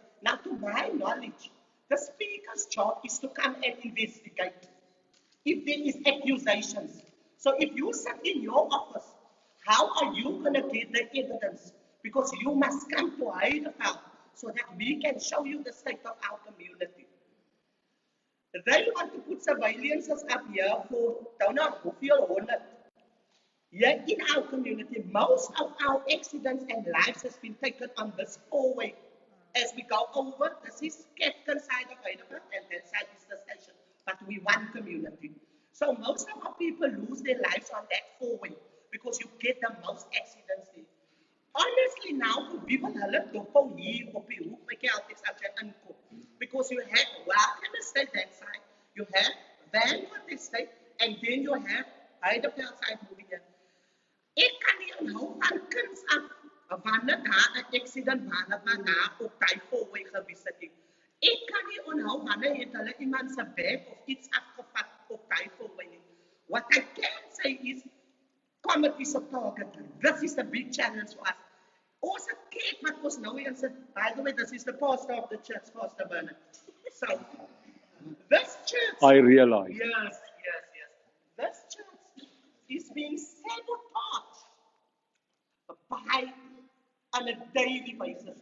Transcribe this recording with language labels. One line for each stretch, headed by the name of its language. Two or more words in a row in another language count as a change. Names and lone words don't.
English: Now, to my knowledge, the speaker's job is to come and investigate if there is accusations. So if you sit in your office, how are you going to get the evidence? Because you must come to Heideveld so that we can show you the state of our community. They want to put surveillances up here for don't know
Afrikaans: hoeveel honderd.
English: Here in our community, most of our accidents and lives has been taken on this four-way. As we go over, this is Captain side of Heideveld and that side is the station. But we one community. So most of our people lose their lives on that four-way because you get the most accidents there. Honestly now,
Afrikaans: wie wil hulle dophou hier op die hoek by Celtics as jy inkom?
English: Because you have Welcome Estate that side, you have Vanwood Estate, and then you have Heideveld side moving in.
Afrikaans: Ek kan nie onthou van kinds af, wanneer daar 'n accident wanneer daar op die four-way gewees het nie. Ek kan nie onthou wanneer het hulle iemand se bag of iets afgevat op die four-way nie.
English: What I can say is, comedy is a target. This is the big challenge for us. Also, Kate, what was now and said, by the way, this is the pastor of the church, Pastor Bernard. So, this church. I realize. Yes. This church is being sabotaged by on a daily basis.